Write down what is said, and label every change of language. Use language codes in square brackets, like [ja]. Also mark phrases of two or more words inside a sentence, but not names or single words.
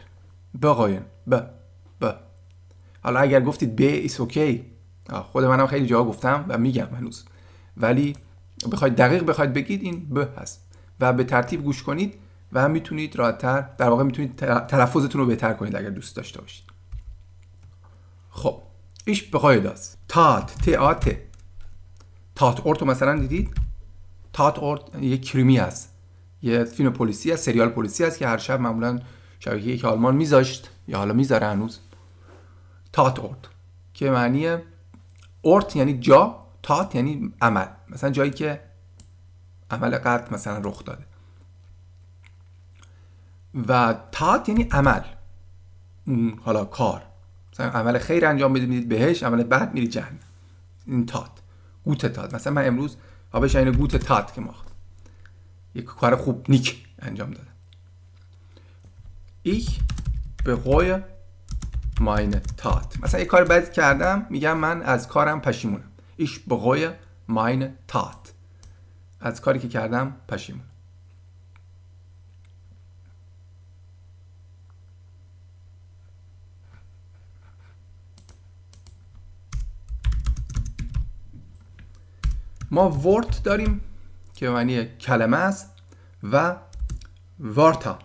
[fa] بقاین ب حالا اگر گفتید ب ایس اوکی، خود منم خیلی جا گفتم و میگم هنوز، ولی بخواید دقیق بخواید بگید این ب هست و به ترتیب گوش کنید و هم میتونید راحت‌تر، در واقع میتونید تلفظتون رو بهتر کنید اگر دوست داشته باشید. خب [de] ich bereue das. [fa] تاتورت مثلا دیدید؟ تاتورت یک کریمی هست، یه فیلم پلیسی هست، سریال پلیسی هست که هر شب معمولا شبکه یک آلمان میذاشت یا حالا میذاره هنوز. تاتورت که معنی اورت یعنی جا، تات یعنی عمل، مثلا جایی که عمل قتل مثلا رخ داده. و تات یعنی عمل، حالا کار، مثلا عمل خیر انجام بدید بهش، عمل بد میری جهنم. [de] این Tat, gute Tat. [fa] مثلا من امروز [de] hab ich eine gute Tat gemacht, [fa] یک کار خوب نیک انجام دادم. [de] ich bereue meine Tat. [fa] مثلا یه کار بد کردم، میگم من از کارم پشیمونم. [de] Ich bereue meine Tat. [fa] از کاری که کردم پشیمون. ما ورت داریم که معنی کلمه است و وارتا.